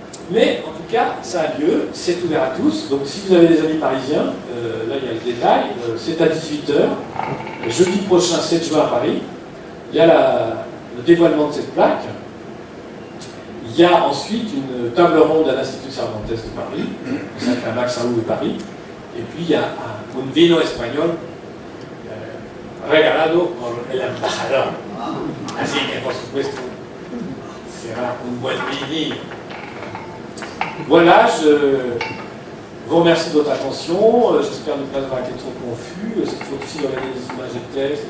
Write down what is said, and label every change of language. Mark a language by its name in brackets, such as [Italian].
[French] Mais, en tout cas, ça a lieu, c'est ouvert à tous. Donc, si vous avez des amis parisiens, là, il y a le détail, c'est à 18h, jeudi prochain, 7 juin à Paris. Il y a le dévoilement de cette plaque. Il y a ensuite une table ronde à l'Institut Cervantes de Paris, consacrée à Max Aub de Paris. Et puis, il y a un vino espagnol [Spanish] regalado por el embajador. Así que, por supuesto, será un buen vini. [French] Voilà, je vous remercie de votre attention. J'espère ne pas avoir été trop confus. C'est toujours difficile de regarder les images et le texte.